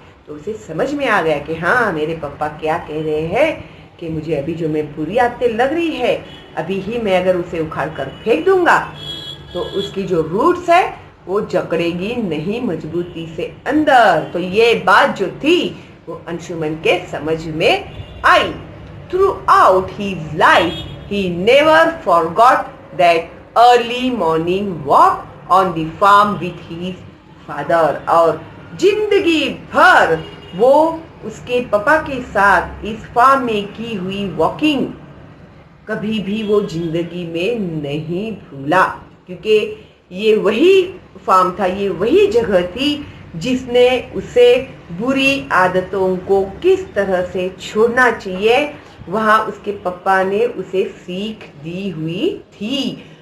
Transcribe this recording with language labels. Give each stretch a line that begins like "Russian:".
Hindi: तो उसे समझ में आ गया कि हाँ मेरे पापा क्या कह रहे हैं कि मुझे अभी जो मैं बुरी आदतें लग रही है अभी ही मैं अगर उसे उखाड़ कर फेंक दूंगा तो उसकी जो रूट्स है वो जकड़ेगी नहीं मजबूती से अंदर। तो ये बात जो थी वो अंशुमन के समझ में आई।
English: Throughout his life, he never forgot that early morning walk on the farm with his father।
Hindi: और जिंदगी भर वो उसके पापा के साथ इस फार्म में की हुई वॉकिंग कभी भी वो जिंदगी में नहीं भूला, क्योंकि ये वही फार्म था, ये वही जगह थी जिसने उसे बुरी आदतों को किस तरह से छोड़ना चाहिए, वहां उसके पापा ने उसे सीख दी हुई थी।